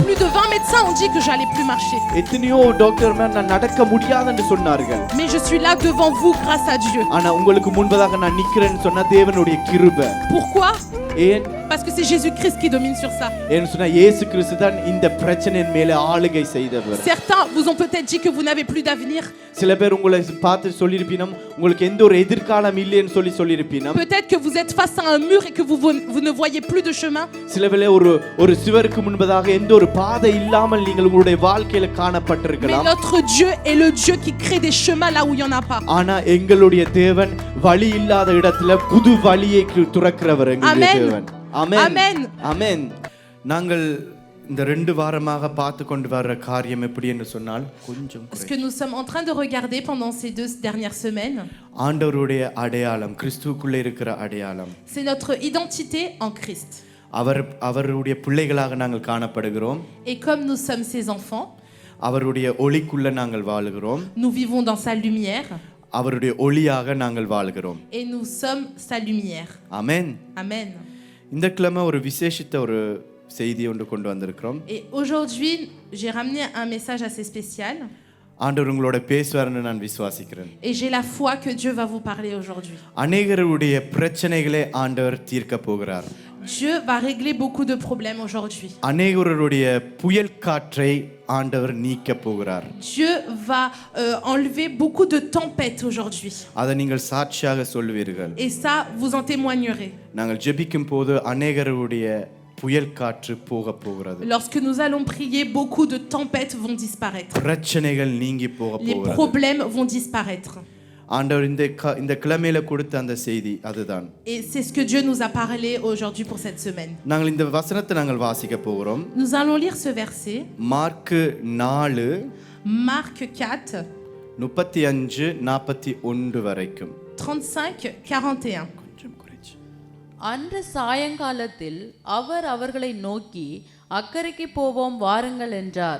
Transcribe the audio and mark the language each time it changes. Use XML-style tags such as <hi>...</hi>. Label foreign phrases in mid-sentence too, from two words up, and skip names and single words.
<fr>plus de 20 médecins ont dit que j'allais plus marcher.</fr> <ta>எத்தனையோ டாக்டர் நான் நடக்க முடியாதுன்னு சொன்னார்கள்.</ta> <fr>Mais je suis là devant vous grâce à Dieu.</fr> <ta>ஆனா உங்களுக்கு முன்பதாக நான் நிக்கிறேன்னு சொன்னா தேவனுடைய கிருபை.</ta> <fr>Pourquoi?</fr> <ta>ஏன்?</ta> <fr>Parce que c'est Jésus-Christ qui domine sur ça.</fr> <ta>ஏன்னு சொன்னா இயேசு கிறிஸ்து தான் இந்த பிரச்சனையின் மேலே ஆளுகை செய்தவர்.</ta> <fr>Certains vous ont peut-être dit que vous n'avez plus d'avenir.</fr> <ta>சில பேர் உங்களை பார்த்து சொல்லிருப்பீனம் உங்களுக்கு எந்த ஒரு எதிர்காலம் இல்லைன்னு சொல்லிருப்பீனம்.</ta> <fr>Peut-être que vous êtes face à un mur et que vous ne voyez plus de chemin.</fr> <ta>சில வேளை ஒரு சுவருக்கு முன்பதாக எந்த ஒரு பாதை இல்லாமல் நீங்கள் உங்களுடைய வாழ்க்கையில காணப்பட்டிருக்கலாம்.</ta> <fr>Mais notre Dieu est le Dieu qui crée des chemins là où il y en a pas.</fr> <ta>ஆனா எங்களுடைய தேவன் வழி இல்லாத இடத்துல புது வழியை துறக்கிறவர் எங்களுடைய தேவன். ஆமென். ஆமென். நாங்கள் இந்த 2 வாரமாக பார்த்து கொண்டு வர காரியம் எப்படி என்று சொன்னால் கொஞ்சம்</ta> <fr>Ce que nous sommes en train de regarder pendant ces 2 dernières semaines,</fr> <ta>ஆண்டவருடைய அடையாளம், கிறிஸ்துவுக்குள்ளே இருக்கிற அடையாளம்.</ta> <fr>c'est notre identité en Christ.</fr> <ta>அவருடைய பிள்ளைகளாக நாங்கள் காணப்படுகிறோம்.</ta> <fr>Et comme nous sommes ses enfants,</fr> <ta>அவருடைய ஒளிக்குள்ள நாங்கள் வாழுகிறோம்.</ta> <fr>nous vivons dans sa lumière.</fr> <ta>அவருடைய ஒளியாக நாங்கள் வாழ்கிறோம்.</ta> <fr>Et nous sommes sa lumière.</fr> <ta>ஆமென்.</ta> <fr>Amen.</fr> <ta>இந்த கிழமை ஒரு விசேஷித்த ஒரு செய்தி ஒன்று கொண்டு வந்திருக்கிறோம்.</ta> <fr>Et aujourd'hui, j'ai ramené un message assez spécial.</fr> <ta>ஆண்டவர் உங்களோட பேசுவார்னு நான் விசுவாசிக்கிறேன்.</ta> <fr>Et j'ai la foi que Dieu va vous parler aujourd'hui.</fr> <ta>அநேகருடைய பிரச்சனைகளை ஆண்டவர் தீர்க்க போகிறார்.</ta> <fr>Dieu va régler beaucoup de problèmes aujourd'hui.</fr> <ta>அநேகருடைய புயல் காற்றை ஆண்டவர் நீக்க போகிறார்.</ta> <fr>Dieu va enlever beaucoup de tempêtes aujourd'hui.</fr> <ta>அதை நீங்கள் சாட்சியாக சொல்வீர்கள்.</ta> <fr>Et ça, vous en témoignerez.</fr> <ta>நாங்கள் ஜெபிக்கும் போது அநேகருடைய புயல் காற்று போக போகிறது.</ta> <fr>Lorsque nous allons prier, beaucoup de tempêtes vont disparaître.</fr> <ta>பிரச்சனைகள் நீங்கி போக</ta> <fr>Les</fr> <ta>போகிறது.</ta> <fr>problèmes vont disparaître.</fr> <ta>ஆண்டவர் இந்த கிழமையில கொடுத்த அந்த செய்தி அதுதான்.</ta> <fr>Et c'est ce que Dieu nous a parlé aujourd'hui pour cette semaine.</fr> <ta>நாங்கள் இந்த வசனத்தை நாங்கள் வாசிக்க போகிறோம்.</ta> <fr>Nous allons lire ce verset.</fr> <ta>மார்க் 4</ta> <fr>Marc 4</fr> <ta>35 41 வரைக்கும்.</ta> <fr>35 41.</fr> <ta>அன்று சாயங்காலத்தில் அவர் அவர்களை நோக்கி அக்கறைக்கு போவோம் வாருங்கள் என்றார்.</ta>